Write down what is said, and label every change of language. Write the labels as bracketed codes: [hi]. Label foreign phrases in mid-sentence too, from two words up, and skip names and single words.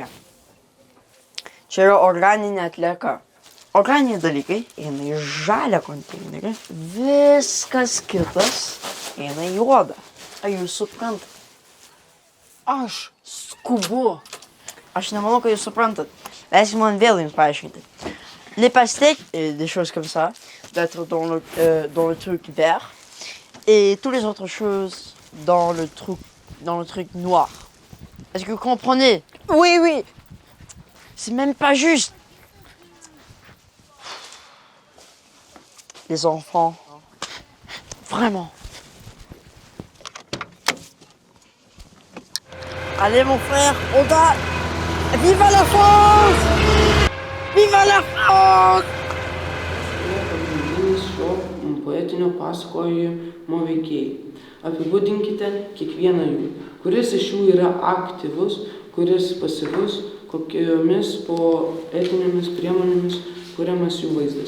[lt] Čia yra organinė atlieka. Organiniai dalykai eina į žalią konteinerį, viskas kitas eina į juodą. Ar jūs suprantat? Aš skubu. Aš nemanau, kad jūs suprantat. Leiskime man vėl jums paaiškinti. [fr] Les pastèques, des choses comme ça, doivent être dans le truc vert. Et toutes les autres choses dans le truc noir. Est-ce que vous comprenez? Oui, oui. C'est même pas juste. Les enfants. Vraiment. Allez mon frère, on va... Viva la France! Viva la France! [lt] Pagrindinis šio poetinio pasakojimo veikėjai. Apibūdinkite kiekvieną jų. Kuris iš jų yra aktyvus, kuris pasyvus, kokiomis poetinėmis priemonėmis kuriamas jų vaizdas.